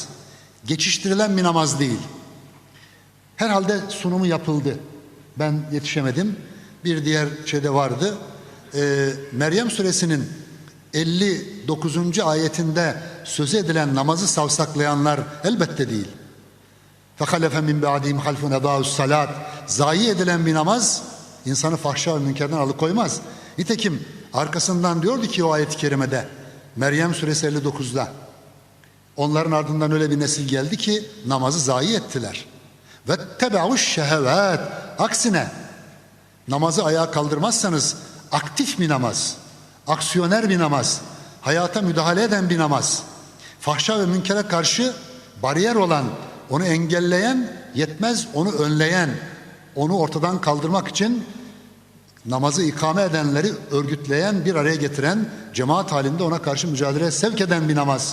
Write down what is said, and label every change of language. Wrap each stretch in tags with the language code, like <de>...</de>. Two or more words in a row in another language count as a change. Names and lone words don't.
<tr>Geçiştirilen bir namaz değil. Herhalde sunumu yapıldı. Ben yetişemedim. Bir diğer şeyde vardı. Meryem suresinin 59. ayetinde söz edilen namazı savsaklayanlar elbette değil.</tr> <ar>فَخَلَفَ مِنْ بَعْدِهِمْ خَلْفٌ اَضَاعُوا الصَّلَاةِ,</ar> <tr>zayi edilen bir namaz insanı fahşa ve münkerden alıkoymaz. Nitekim arkasından diyordu ki o ayet-i kerimede, Meryem suresi 59'da, onların ardından öyle bir nesil geldi ki namazı zayi ettiler.</tr> <ar>وَاتَّبَعُوا الشَّهَوَاتِ,</ar> <tr>aksine namazı ayağa kaldırmazsanız aktif bir namaz, aksiyoner bir namaz, hayata müdahale eden bir namaz, fahşa ve münkere karşı bariyer olan, onu engelleyen, yetmez onu önleyen, onu ortadan kaldırmak için namazı ikame edenleri örgütleyen, bir araya getiren, cemaat halinde ona karşı mücadeleye sevk eden bir namaz.</tr>